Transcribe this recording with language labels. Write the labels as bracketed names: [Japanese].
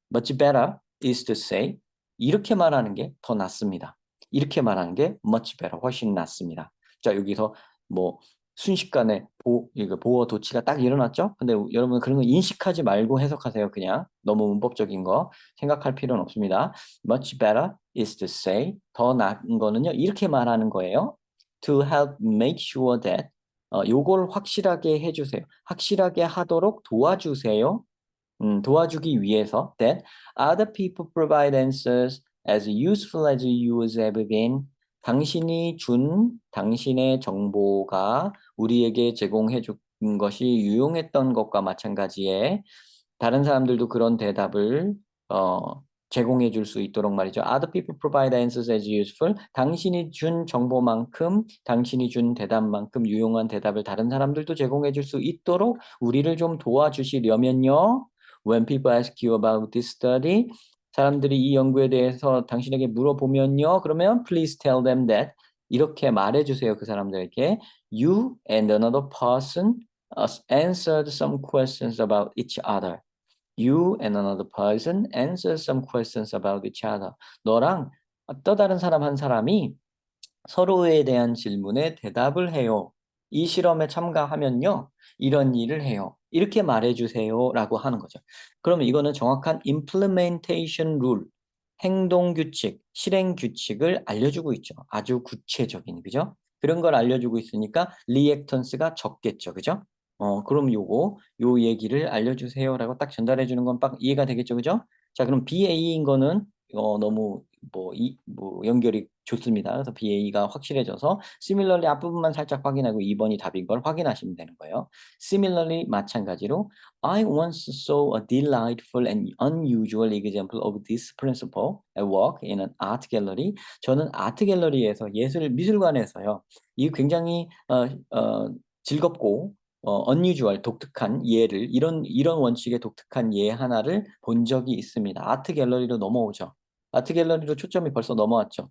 [English] Much better is to say [Korean] 이렇게 말하는 게 더 낫습니다. 이렇게 말하는 게 [English] much better [Korean] 훨씬 낫습니다. 자, 여기서 뭐 순식간에 보어 도치가 딱 일어났죠? 근데 여러분 그런 거 인식하지 말고 해석하세요. 그냥 너무 문법적인 거 생각할 필요는 없습니다. [English] Much better is to say [Korean] 더 나은 거는요. 이렇게 말하는 거예요. [English] To help make sure that [Korean] 요걸 확실하게 해주세요. 확실하게 하도록 도와주세요. 도와주기 위해서 [English] that other people provide answers as useful as yours have been. [Korean] 당신이 준 당신의 정보가 우리에게 제공해 준 것이 유용했던 것과 마찬가지에 다른 사람들도 그런 대답을 제공해 줄 수 있도록 말이죠. [English] Other people provide answers as useful. [Korean] 당신이 준 정보만큼, 당신이 준 대답만큼 유용한 대답을 다른 사람들도 제공해 줄 수 있도록 우리를 좀 도와주시려면요. [English] When people ask you about this study, [Korean] 사람들이 이 연구에 대해서 당신에게 물어보면요. 그러면 [English] please tell them that [Korean] 이렇게 말해주세요. 그 사람들에게 [English] you and another person answered some questions about each other. You and another person answered some questions about each other. [Korean] 너랑 또 다른 사람 한 사람이 서로에 대한 질문에 대답을 해요. 이 실험에 참가하면요. 이런 일을 해요. 이렇게 말해주세요. 라고 하는 거죠. 그러면 이거는 정확한 [English] implementation rule, [Korean] 행동규칙, 실행규칙을 알려주고 있죠. 아주 구체적인, 그죠? 그런 걸 알려주고 있으니까 리액턴스가 적겠죠. 그죠? 그럼 요 얘기를 알려주세요. 라고 딱 전달해 주는 건 딱 이해가 되겠죠. 그죠? 자, 그럼 BA인 거는 너무 뭐 연결이 좋습니다. 그래서 BA가 확실해져서 similarly 앞부분만 살짝 확인하고 2번이 답인 걸 확인하시면 되는 거예요. [English] similarly [Korean] 마찬가지로 [English] I once saw a delightful and unusual example of this principle at work in an art gallery. [Korean] 저는 아트 갤러리에서 미술관에서요. 이 굉장히 즐겁고 unusual 독특한 예를 이런 원칙의 독특한 예 하나를 본 적이 있습니다. 아트 갤러리로 넘어오죠. 아트 갤러리로 초점이 벌써 넘어왔죠.